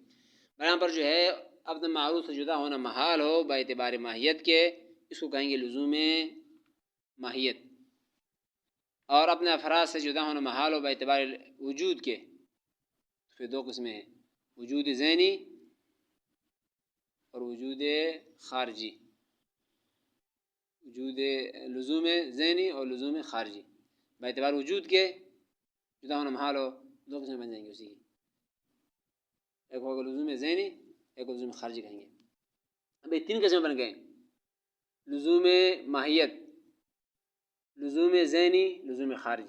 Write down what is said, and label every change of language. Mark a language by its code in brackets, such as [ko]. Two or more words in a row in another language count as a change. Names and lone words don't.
[ur] یہاں پر جو ہے اپنے معروض سے جدا ہونا محال ہو باعتبار ماہیت کے، اس کو کہیں گے لزوم ماہیت. اور اپنے افراد سے جدا ہونا محال ہو باعتبار وجود کے، پھر 2 قسمیں ہیں، وجود ذہنی اور وجود خارجی. وجود لزوم ذہنی اور لزوم خارجی باعتبار وجود کے جدا ہونا محال ہو، 2 قسمیں بن جائیں گے اسی کی. ایک ہوگا لزوم ذہنی، ایک لزوم خارجی کہیں گے. اب یہ 3 قسمیں بن گئے، لزوم ماہیت، لزوم ذہنی، لزوم خارجی.